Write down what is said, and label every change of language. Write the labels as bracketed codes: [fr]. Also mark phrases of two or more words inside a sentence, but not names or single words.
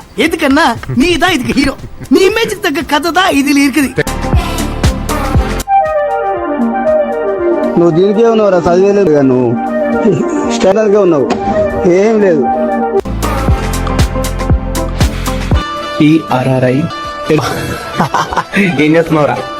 [ta] எதுக்குன்னா நீ தான் இதுக்கு ஹீரோ, நீ இமேஜுக்கு தக்க கதை தான் இதுல இருக்குது. [te] నువ్వు దీనికే ఉన్నావురా, చదివేలేదు నువ్వు స్టాండర్డ్ గా ఉన్నావు, ఏం లేదు. PRRI ఏం చేస్తున్నావురా?